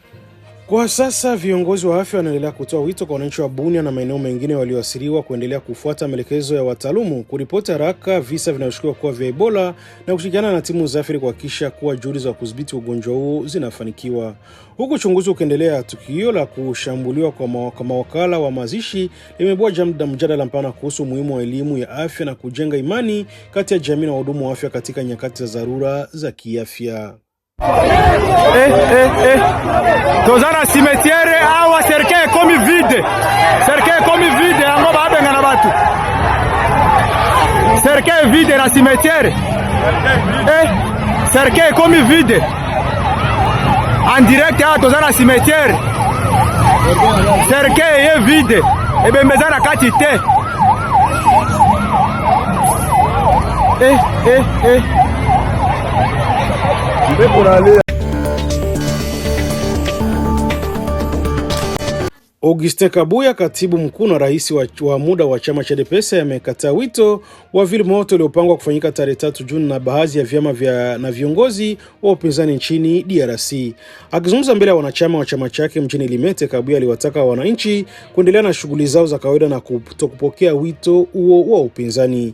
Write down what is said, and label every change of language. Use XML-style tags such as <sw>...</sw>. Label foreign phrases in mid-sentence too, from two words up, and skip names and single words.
<sw>Kwa sasa viongozi wa afya wanaendelea kutoa wito kwa wananchi wa Bunia na maeneo mengine walioathiriwa kuendelea kufuata maelekezo ya wataalamu, kuripoti haraka visa vinavyoshukiwa kuwa vya Ebola na kushirikiana na timu za afya kuhakikisha kuwa juhudi za kudhibiti ugonjwa huo zinafanikiwa. Huku uchunguzi ukiendelea, tukio la kushambuliwa kwa mawakala wa mazishi limeibua mjadala mpana kuhusu umuhimu wa elimu ya afya na kujenga imani kati ya jamii na wahudumu wa afya katika nyakati za dharura za kiafya.</sw> <ln>Tozana cimetière awa</ln> <fr>cercueil comme vide. Cercueil comme vide</fr> <ln>yango babenga na batu.</ln> <fr>Cercueil vide</fr> <ln>na cimetière.</ln> <fr>Cercueil comme vide. En direct</fr> <ln>awa tozana cimetière.</ln> <fr>Cercueil est vide.</fr> <ln>Ebembezana kati te.</ln> <sw>Augustin Kabuya, katibu mkuu na rais wa muda wa chama cha UDPS, amekataa wito wa vile moto uliopangwa kufanyika tarehe 3 Juni na baadhi ya vyama na viongozi wa upinzani nchini DRC. Akizungumza mbele ya wanachama wa chama chake mjini Limete, Kabuya aliwataka wananchi kuendelea na shughuli zao za kawaida na kutokupokea wito huo wa upinzani.</sw>